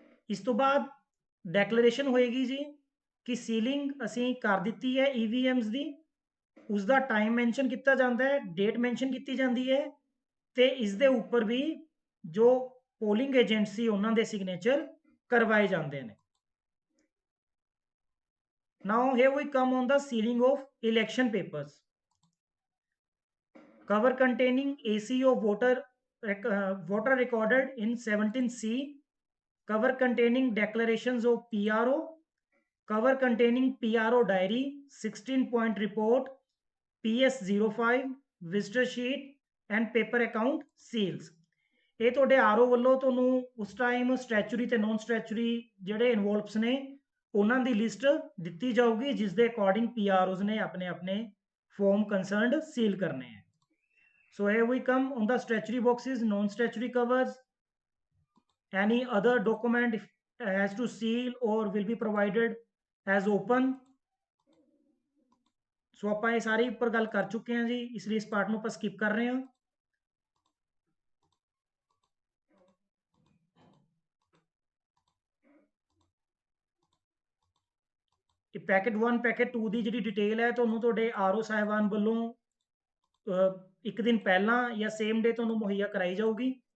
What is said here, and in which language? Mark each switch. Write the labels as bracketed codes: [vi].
[pa] ਇਸ ਤੋਂ ਬਾਅਦ ਡੈਕਲੇਰੇਸ਼ਨ ਹੋਏਗੀ ਜੀ ਕਿ ਸੀਲਿੰਗ ਅਸੀਂ ਕਰ ਦਿੱਤੀ ਹੈ EVMs ਦੀ, ਉਸ ਦਾ ਟਾਈਮ ਮੈਂਸ਼ਨ ਕੀਤਾ ਜਾਂਦਾ ਹੈ, ਡੇਟ ਮੈਂਸ਼ਨ ਕੀਤੀ ਜਾਂਦੀ ਹੈ ਤੇ ਇਸ ਦੇ ਉੱਪਰ ਵੀ ਜੋ ਪੋਲਿੰਗ ਏਜੰਟ ਸੀ ਉਹਨਾਂ ਦੇ ਸਿਗਨੇਚਰ ਕਰਵਾਏ ਜਾਂਦੇ ਨੇ। [en] Now here we come on the sealing of election papers. Cover containing AC of voter recorded in 17C, cover containing declarations of PRO, cover containing PRO diary, 16-point report, PS05, visitor sheet and paper account seals. [pa] ਇਹ ਤੁਹਾਡੇ RO ਵੱਲੋਂ ਤੁਹਾਨੂੰ ਉਸ time ਸਟੈਚੂਰੀ ਤੇ non ਸਟੈਚੂਰੀ ਜਿਹੜੇ involves ਨੇ ਉਹਨਾਂ ਦੀ list ਦਿੱਤੀ ਜਾਊਗੀ, ਜਿਸ ਦੇ ਅਕੋਰਡਿੰਗ ਪੀਆਰਓਜ਼ ਨੇ ਆਪਣੇ ਆਪਣੇ ਫਾਰਮ ਕੰਸਰਨਡ ਸੀਲ ਕਰਨੇ ਹੈ। [en] So here we come on the statutory boxes, non-statutory covers. Any other document has to seal or will be provided as open. [pa] So ਆਪਾਂ ਇਹ ਸਾਰੀ ਉੱਪਰ ਗੱਲ ਕਰ ਚੁੱਕੇ ਹਾਂ ਜੀ, ਇਸ ਲਈ ਇਸ ਪਾਰਟ ਨੂੰ ਆਪਾਂ ਸਕਿਪ ਕਰ ਰਹੇ ਹਾਂ। ਪੈਕੇਟ 1 ਪੈਕੇਟ 2 ਦੀ ਜਿਹੜੀ ਡਿਟੇਲ ਹੈ ਤੁਹਾਨੂੰ ਤੁਹਾਡੇ ਆਰਓ ਸਾਹਿਬਾਨ ਵੱਲੋਂ ਇੱਕ ਦਿਨ ਪਹਿਲਾਂ ਜਾਂ ਸੇਮ ਡੇ ਤੁਹਾਨੂੰ ਮੁਹੱਈਆ ਕਰਾਈ ਜਾਊਗੀ।